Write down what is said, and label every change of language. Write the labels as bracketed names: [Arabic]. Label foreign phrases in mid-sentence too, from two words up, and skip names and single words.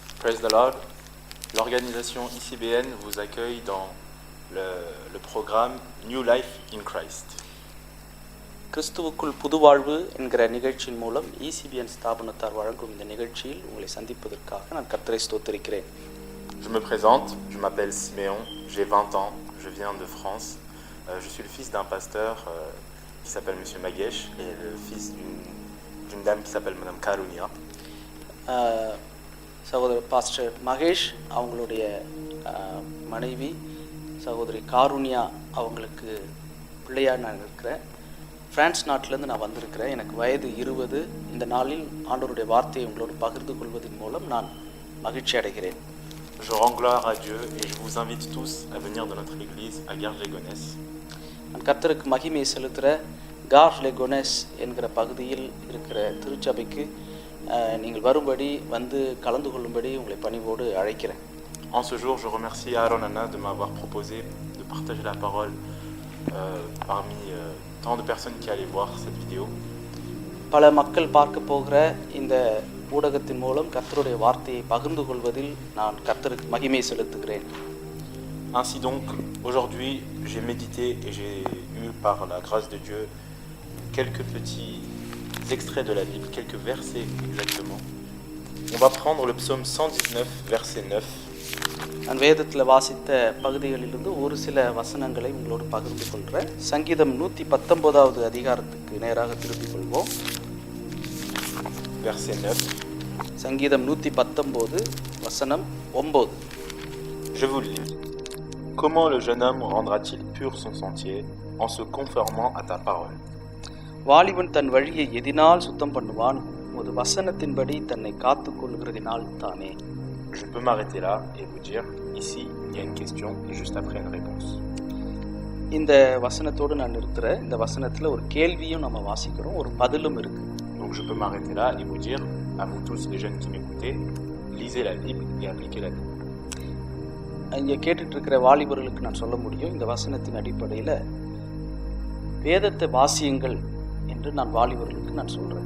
[English] Praise the Lord. [French] L'organisation ICBN vous accueille dans le programme New Life in Christ. [Tamil] கிறிஸ்துவுக்குள் புதுவாழ்வு என்கிற நிகழ்ச்சியின் மூலம் ECBN ஸ்தாபனத்தார் வழங்கும் இந்த நிகழ்ச்சியில் உங்களை சந்திப்பதற்காக நான் கர்த்தரை ஸ்தோத்திரிக்கிறேன். [French] Je me présente, je m'appelle Siméon, j'ai 20 ans, je viens de France. Je suis le fils d'un pasteur qui s'appelle Monsieur Magesh et le fils d'une dame qui s'appelle Madame Karunia. [Tamil] சகோதரர் பாஸ்டர் மகேஷ் அவங்களுடைய மனைவி சகோதரி காருண்யா அவங்களுக்கு பிள்ளையாக நான் இருக்கிறேன். பிரான்ஸ் நாட்டிலேருந்து நான் வந்திருக்கிறேன். எனக்கு வயது 20. இந்த நாளில் ஆண்டவருடைய வார்த்தையை உங்களோடு பகிர்ந்து கொள்வதன் மூலம் நான் மகிழ்ச்சி அடைகிறேன். [French] Je rends gloire à Dieu et je vous invite tous à venir de notre église à Garges-les-Gonesse. [Tamil] நான் கர்த்தருக்கு மகிமை செலுத்துகிற கார்ஸ்-லெ-கோனெஸ் என்கிற பகுதியில் இருக்கிற திருச்சபைக்கு நீங்கள் வரும்படி வந்து கலந்து கொள்ளும்படி உங்களை பணிவோடு அழைக்கிறேன். [French] En ce jour, je remercie Aaron Anna de m'avoir proposé de partager la parole parmi tant de personnes qui allaient voir cette vidéo. [Tamil] பல மக்கள் பார்க்க போகிற இந்த ஊடகத்தின் மூலம் கர்த்தருடைய வார்த்தையை பகிர்ந்து கொள்வதில் நான் கர்த்தருக்கு மகிமை செலுத்துகிறேன். [French] Ainsi donc, aujourd'hui, j'ai médité et j'ai eu par la grâce de Dieu quelques petits extraits de la Bible, quelques versets exactement. On va prendre le psaume 119, verset 9. [Tamil] நான் வேதத்தில் வாசித்த பகுதிகளிலிருந்து ஒரு சில வசனங்களை உங்களோடு பகிர்ந்து கொள்கிறேன். சங்கீதம் 119வது அதிகாரத்துக்கு நேராக திருப்பிக் கொள்வோம். [French] Verset 9. [Tamil] சங்கீதம் 119 வசனம் 9. [French] Je vous le lis. Comment le jeune homme rendra-t-il pur son sentier en se conformant à ta parole? [Tamil] வாலிபன் தன் வழியை எதினால் சுத்தம் பண்ணுவான்? உமது வசனத்தின்படி தன்னை காத்துக் கொள்கிறதினால் தானே. [French] Je peux m'arrêter là et vous dire, ici, il y a une question et juste après une réponse. [Tamil] இந்த வசனத்தோடு நான் நிறுத்துறேன். இந்த வசனத்தில் ஒரு கேள்வியும் நம்ம வாசிக்கிறோம், ஒரு பதிலும் இருக்கு. [French] Donc je peux m'arrêter là et vous dire, à vous tous les jeunes qui m'écoutez, lisez la Bible et appliquez la Bible. [Tamil] இங்கே கேட்டுட்டு இருக்கிற வாலிபர்களுக்கு நான் சொல்ல முடியும், இந்த வசனத்தின் அடிப்படையில் வேதத்தை வாசியுங்கள் என்று நான் வாலிபர்களுக்கு நான் சொல்கிறேன்.